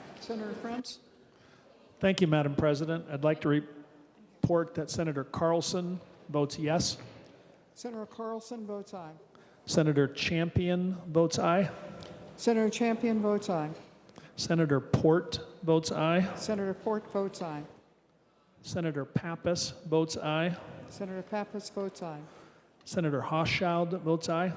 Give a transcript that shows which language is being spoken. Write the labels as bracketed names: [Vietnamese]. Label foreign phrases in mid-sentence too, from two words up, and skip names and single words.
[English] Senator Frantz? Thank you, Madam President. I'd like to report that Senator Carlson votes yes. Senator Carlson votes aye. Senator Champion votes aye. Senator Champion votes aye. Senator Port votes aye. Senator Port votes aye. Senator Pappas votes aye. Senator Pappas votes aye. Senator Hochschild votes aye.